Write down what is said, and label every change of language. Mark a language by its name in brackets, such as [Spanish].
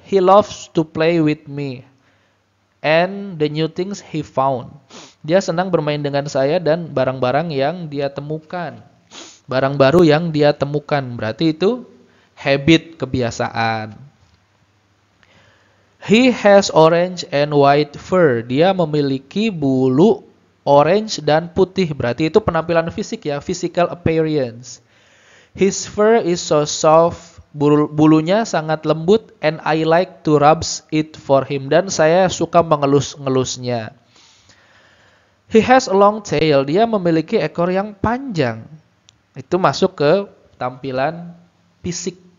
[English] He loves to play with me and the new things he found. [Indonesian] Dia senang bermain dengan saya dan barang-barang yang dia temukan. Barang baru yang dia temukan. Berarti itu habit, kebiasaan. [English] He has orange and white fur. [Indonesian] Dia memiliki bulu orange dan putih. Berarti itu penampilan fisik ya, [English] physical appearance. His fur is so soft. [Indonesian] Bulunya sangat lembut [English] and I like to rub it for him. [Indonesian] Dan saya suka mengelus-ngelusnya. [English] He has a long tail. [Indonesian] Dia memiliki ekor yang panjang. Itu masuk ke tampilan fisik.